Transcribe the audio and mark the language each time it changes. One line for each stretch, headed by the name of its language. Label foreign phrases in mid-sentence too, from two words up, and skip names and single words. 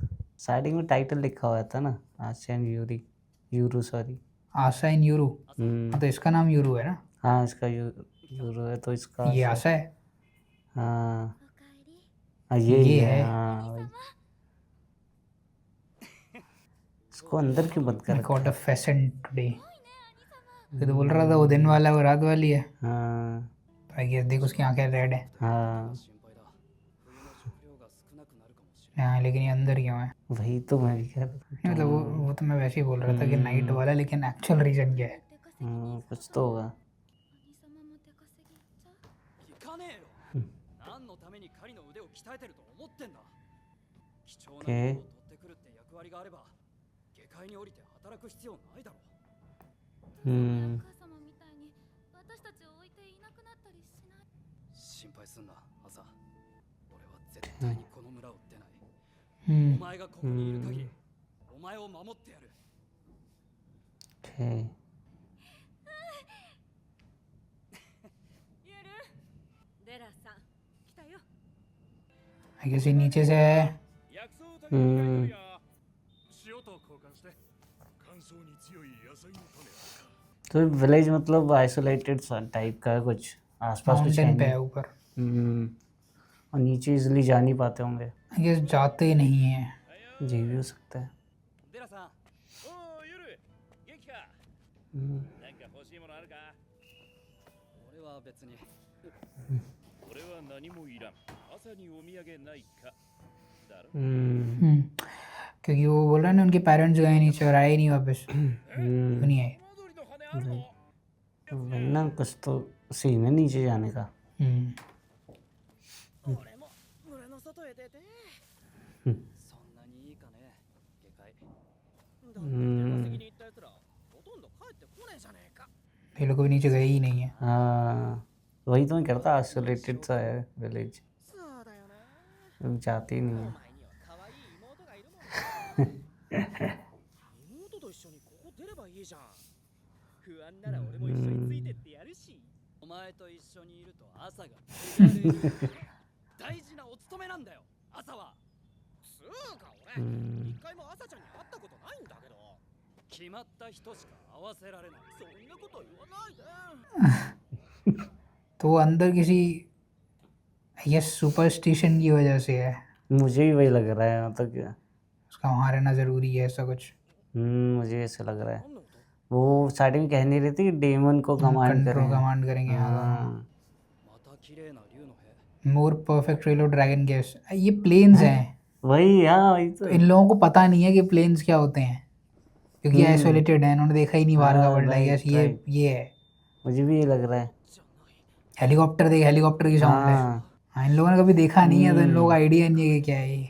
Hindi: स्टार्टिंग में टाइटल लिखा हुआ था ना, आशा एंड यूरी, यूरू, सॉरी। आशा इन यूरू। हाँ, तो इसका नाम यूरू है ना। हाँ, इसका यूरो है, तो इसका ये आशा है। आशा है, हाँ, हाँ, ये ये है, है। हाँ। इसको अंदर क्यों बंद कर
English: I
Hindi: रखा
English: caught
Hindi: है?
English: a pheasant today.
Hindi: ये तो बोल रहा था वो दिन वाला है वो रात वाली है. हाँ
English: I guess
Hindi: देख उसकी आंखें रेड है. हाँ, हाँ लेकिन ये अंदर क्यों है? वही तो मैं भी कह रहा था। नहीं मतलब वो तो मैं वैसे ही बोल रहा था कि नाइट वाला, लेकिन
English: actual reason
Hindi: क्या है? कुछ तो होगा।
Japanese: 行かねえよ。何のために狩りの腕を鍛えてると思ってんだ。貴重なものを取ってくるって役割があれば、下界に降りて働く必要ないだろう。 हम्म 母様みたいに私たちを置いていなくなったりしない。心配すんな、朝。俺は絶対にこの村を出ない。お Hmm. 前がここにいる限り、お前を守ってやる。
Hindi: ओके।
Japanese: ゆるデラさん来たよ。
English: I guess
Hindi: ये नीचे से है.
Japanese: 薬草を食べるや塩と交換して乾燥に強い野菜の種あるか
Hindi: तो विलेज मतलब आइसोलेटेड टाइप का है, कुछ आसपास कुछ है माउंटेन पे नहीं। है ऊपर. और नीचे इजिली जा नहीं पाते होंगे।
English: I guess
Hindi: जाते ही नहीं है. जी भी हो सकता है।
Japanese: デラさんおおゆる元気か हम्म, なんか欲しいものあるか俺は別に俺は何もいらん朝にお土産ないかだろ हम्म,
Hindi: क्योंकि वो बोल रहा है ना उनके पेरेंट्स गए नीचे और आए नहीं वापस. हम्म, क्यों नहीं आए?
Japanese: 戻りの羽あるの
Hindi: वरना कुछ तो सीन है नीचे जाने का। हम्म.
Japanese: 俺も村の外へ出てうんそんなにいいかね下界だって出 हम्म, 稼ぎに行ったやつらほとんど帰ってこねえじゃねえか
Hindi: ये लोग भी नीचे गए ही नहीं है. हाँ वही तो मैं कहता आइसोलेटेड सा है विलेज,
Japanese: そうだよね
Hindi: लोग जाते ही नहीं
Japanese: お
Hindi: है।
Japanese: 前には可愛い妹がいるもん妹と一緒にここ出ればいいじゃん不安なら俺も一緒についてってやるしお前と一緒にいると朝が手軽に大事なお勤めなんだよ朝はつうか俺 हम्म, 一回も朝ちゃんに会ったことないんだけど決まった人しか会わせられないそんなこと言わないで
Hindi: तो वो अंदर किसी ये सुपरस्टिशन की वजह से है. मुझे भी वही लग रहा है यहाँ तक। उसका वहाँ रहना जरूरी है ऐसा कुछ. मुझे ऐसे लग रहा है। वो स्टार्टिंग में कह नहीं रही थी कि डेमन को कमांड कंट्रोल करें। कमांड करेंगे. हाँ,
Japanese: また綺麗な竜の兵
English: more perfect yellow dragon guess.
Hindi: ये प्लेन्स हैं. वही हाँ वही तो। तो इन लोगों को पता नहीं है कि प्लेन्स क्या होते हैं क्योंकि आइसोलेटेड है. इन्होंने देखा ही नहीं बाहर का हाँ, वर्ल्ड. आई
English: right,
Hindi: गेस ये है. मुझे भी ये लग रहा है। हेलीकॉप्टर देख, हेलीकॉप्टर की साउंड है. हाँ हाँ इन लोगों ने कभी देखा नहीं है तो इन लोगों को आइडिया नहीं है कि क्या है ये.